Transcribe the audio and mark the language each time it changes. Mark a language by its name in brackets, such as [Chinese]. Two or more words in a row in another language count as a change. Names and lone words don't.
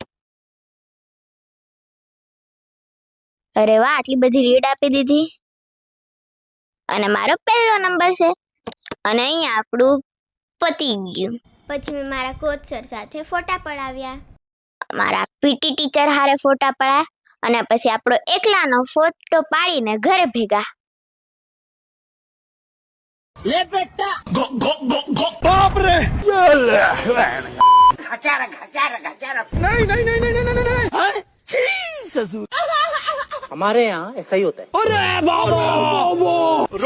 [Gujarati] અરે વાહ, આટલી બધી લીડ આપી દીધી અને મારો પહેલો નંબર છે અને અહીંયા આપણું પતી ગયું. પછી મેં મારા કોચ સર સાથે ફોટા પડાવ્યા. મારા પીટી ટીચર હારે ફોટા પડાયા અને પછી આપણો એકલાનો ફોટો પાડીને ઘરે ભેગા. [Hindi] ले बेटा [English] go go go go [Hindi] बाप रे खचारा खचारा खचारा नहीं नहीं नहीं नहीं नहीं नहीं हमारे यहाँ ऐसा ही होता है। अरे बाबा